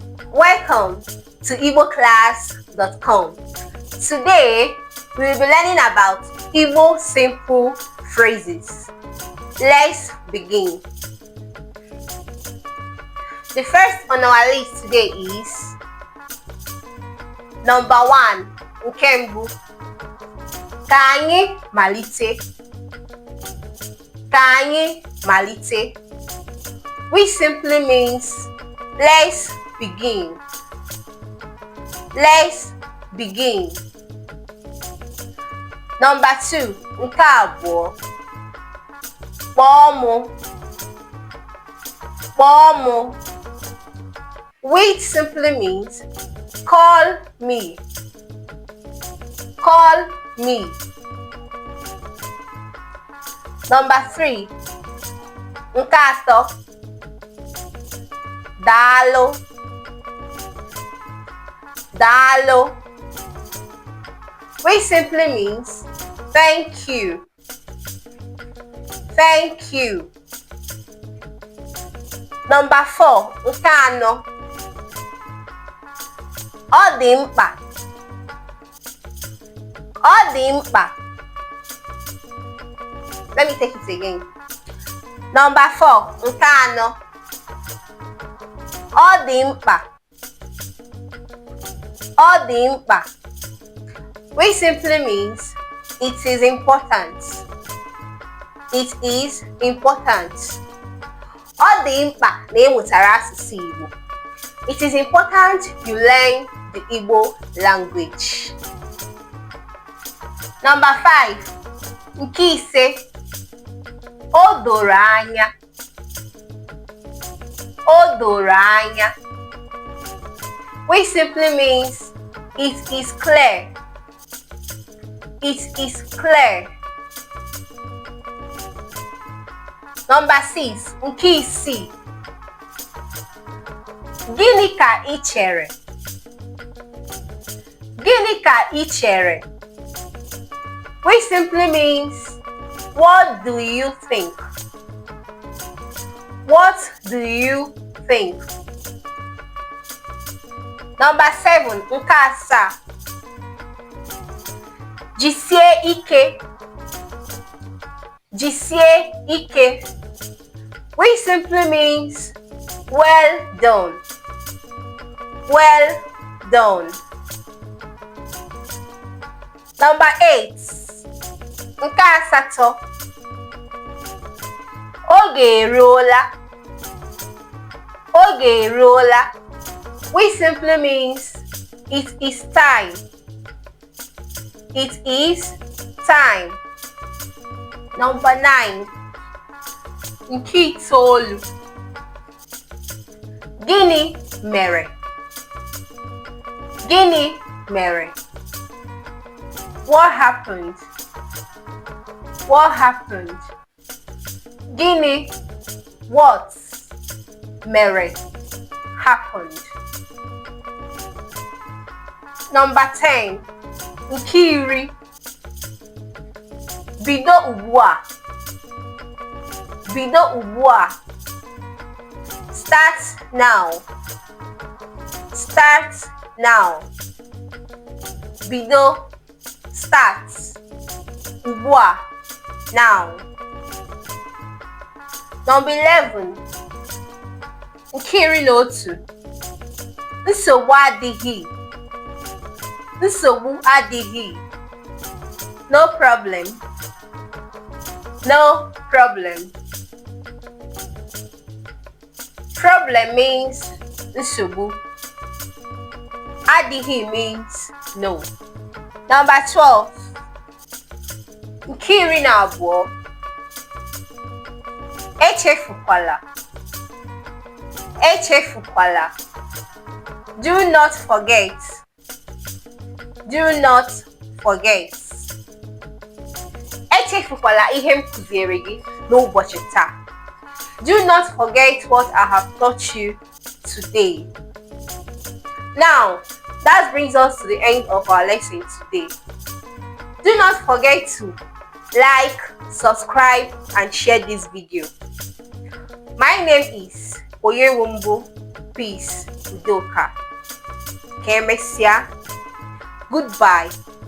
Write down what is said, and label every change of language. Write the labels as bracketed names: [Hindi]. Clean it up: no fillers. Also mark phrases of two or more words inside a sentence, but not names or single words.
[English] Welcome to igboclass.com. Today, we will be learning about Igbo simple phrases. Let's begin. The first on our list today is number 1, [Igbo] nke mbụ. Ka anyị malite. Ka anyị malite, [English] which simply means let's begin. Let's begin. Number 2, [Igbo] nke abụọ. Kpọọ mụ. Kpọọ mụ, [English] which simply means call me. Call me. Number 3, [Igbo] nke atọ. Daalụ. Daalụ, [English] which simply means thank you. Thank you. Number 4, [Igbo] nke anọ. Ọ dị mkpa. Ọ dị mkpa. [English] Let me take it again. Number 4, [Igbo] nke anọ. Ọ dị mkpa. Ọ dị mkpa, [English] which simply means it is important. It is important. [Igbo] Ọ dị mkpa na ịmụtara asụsụ Igbo. [English] It is important you learn the Igbo language. Number 5, [Igbo] nke ise. O doro anya. O doro anya, [English] which simply means it is clear. It is clear. Number 6, [Igbo] nke isii. Gịnị ka ị chere? Gịnị ka ị chere, [English] which simply means what do you think? What do you think? Number 7, [Igbo] nke asaa. Jisie ike. Jisie ike, [English] which simply means well done. Well done. Number 8, [Igbo] nke asatọ. Oge eruola. Oge eruola, [English] which simply means it is time. It is time. Number 9, [Igbo] nke itoolu. Gịnị mere? Gịnị mere, [English] what happened? What happened? Gịnị, what, mere, happened. Number 10, [Igbo] nke iri. Bido ugbu a. Bido ugbu a, [English] start now. Start now. [Igbo] Bido, start. Ugbu a, now. [English] Number 11, [Igbo] nke iri na otu. Nsogbu adịghị. Nsogbu adịghị, [English] no problem. No problem. Problem means nsogbu. Adịghị means no. Number 12, [Igbo] nke iri na abụọ. Echefukwala. Echefukwala, [English] do not forget. Do not forget. [Igbo] Echefukwala ihe m kụziere gị n'ụbọchị taa. [English] Do not forget what I have taught you today. Now, that brings us to the end of our lesson today. Do not forget to like, subscribe, and share this video. My name is Oyewumbo Peace. [Igbo] Udoka. Ka emesịa. [English] Goodbye.